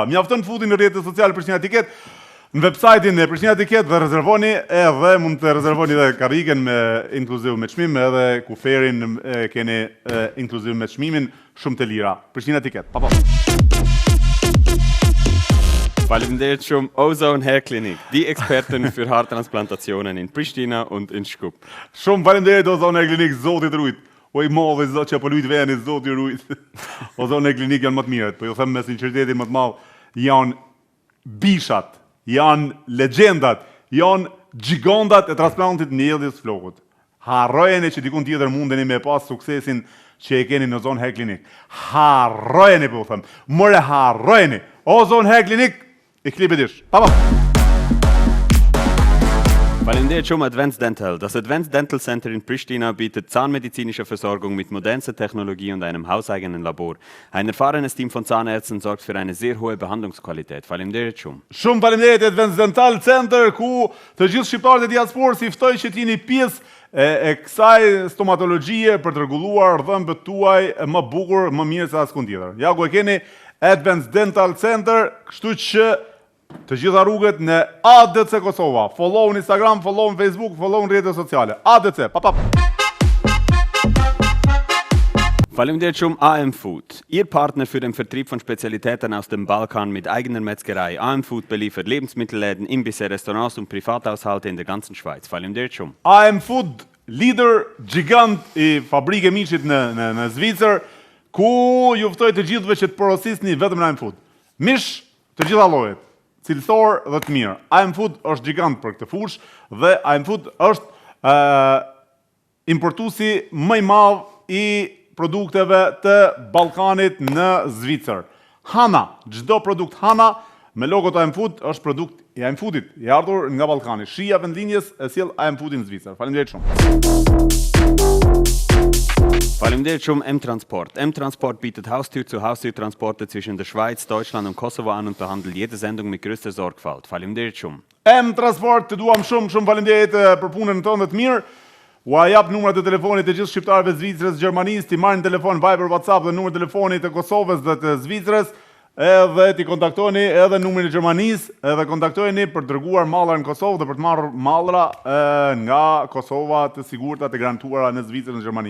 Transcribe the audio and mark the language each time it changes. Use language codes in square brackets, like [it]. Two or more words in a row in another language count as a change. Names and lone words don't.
[sq] Mjafton futi në rrjetet sociale Pristina Ticket, në website-in e Pristina Ticket dhe rezervoni edhe mund të rezervoni edhe kariken me inkluziv me çmim edhe kuferin keni inkluziv me çmimin shumë të lira. Pristina Ticket. Pa. Faleminderit shumë Ozone Hair Clinic, [de] die Experten für Haartransplantationen in Pristina und in Shkup. [sq] Shumë faleminderit Ozone Hair Clinic, zotit rujt. Oj modhe zot që po lujt veni, zoti rujt. Ozone Hair Clinic janë më të mirët, po ju them me sinqeritetin më të madh, janë bishat, janë legjendat, janë gigandat e transplantit në Ellis flokut. Harrojeni që dikun tjetër mundeni me pas suksesin që e keni në Ozone Hair Clinic. Harrojeni po them. More harrojeni. Ozone Hair Clinic. [de] Ich liebe dich. [sq] Papa. Faleminderit shumë Advanced Dental. [de] Das Advanced Dental Center in Pristina bietet zahnmedizinische Versorgung mit modernster Technologie und einem hauseigenen Labor. Ein erfahrenes Team von Zahnärzten sorgt für eine sehr hohe Behandlungsqualität. [sq] Faleminderit shumë. Shumë faleminderit Advanced Dental Center ku të gjithë shqiptarët e diasporës i ftoj që t'jini pjesë e kësaj stomatologjie për të rregulluar dhëmbët tuaj më bukur, më mirë se askund tjetër. Ja ku e keni Advanced Dental Center, kështu që të gjitha rrugët në ADC Kosova. Follow në Instagram, follow në Facebook, follow në rrjetet sociale. ADC, papap. Faleminderit shumë AM Food. [de] Ihr Partner für den Vertrieb von Spezialitäten aus dem Balkan mit eigener Metzgerei. AM Food beliefert Lebensmittelläden, Imbisse, Restaurants und Privathaushalte in der ganzen Schweiz. [sq] Faleminderit shumë. AM Food, lider gigant i fabrike miqit në Zvicër, ku ju ftoj të gjithëve që të porosisni vetëm në AM Food. Mish të gjitha llojet, cilësor dhe të mirë. AM Food është gigant për këtë fushë dhe AM Food është importuesi më i madh i produkteve të Ballkanit në Zvicër. Hana, çdo produkt Hana me logo të AM Food është produkt i AM Foodit, i ardhur nga Ballkani. Shija vendlinjes e sjell AM Foodin në Zvicër. Faleminderit shumë. Faleminderit shumë M-Transport. [de] M-Transport bietet Haustür-zu-Haustür-Transporte zwischen der Schweiz, Deutschland und Kosovo an und behandelt jede Sendung mit größter Sorgfalt. [sq] Faleminderit shumë. M-Transport, të duam shumë faleminderit për punën tonë të mirë. Ua jap numrat e telefonit të gjithë shqiptarëve të Zvicrës, Gjermanisë, ti marrin telefon Viber, WhatsApp dhe numrin e telefonit të Kosovës dhe të Zvicrës. edhe t'i kontaktoni edhe numrin e Gjermanisë, edhe kontaktojeni për të dërguar mallra në Kosovë dhe për të marrë mallra nga Kosova të sigurta të garantuara në Zvicër në Gjermani.